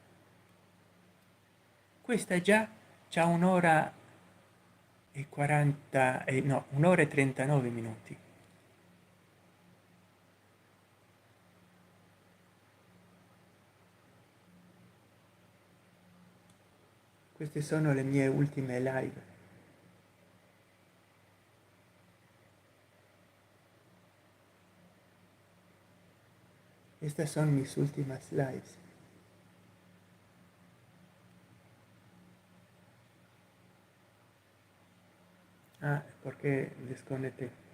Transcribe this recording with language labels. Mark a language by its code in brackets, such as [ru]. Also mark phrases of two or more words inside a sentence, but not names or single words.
[it] Questa già c'ha 1 ora e 40 no, 1 ora e 39 minuti. Queste sono le mie ultime live. [es] Estas son mis últimas lives. Ah, porque desconecté.